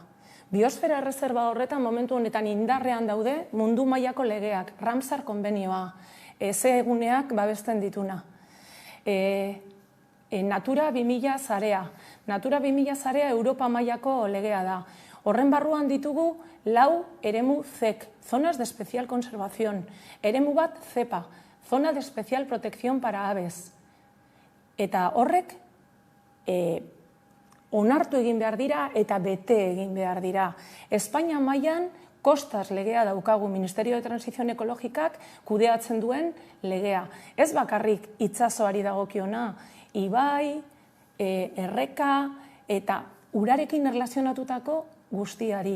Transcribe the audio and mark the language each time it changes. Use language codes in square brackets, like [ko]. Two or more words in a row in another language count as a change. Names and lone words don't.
[eu] Biosfera erreserba horretan momentu honetan indarrean daude mundu mailako legeak, Ramsar konbenioa, eguneak babesten dituna. Natura 2000 zarea. Natura 2000 zarea Europa mailako legea da. Horren barruan ditugu 4 eremu ZEC, [es] zonas de especial conservación. [eu] Eremu bat ZEPA, [es] zona de especial protección para aves. [eu] Eta horrek onartu egin behar dira eta bete egin behar dira. Espainia mailan Kostas legea daukagu, Ministerio de Transición Ekologikak kudeatzen duen legea. Ez bakarrik itsasoari dagokiona, ibai, erreka eta urarekin erlazionatutako guztiari.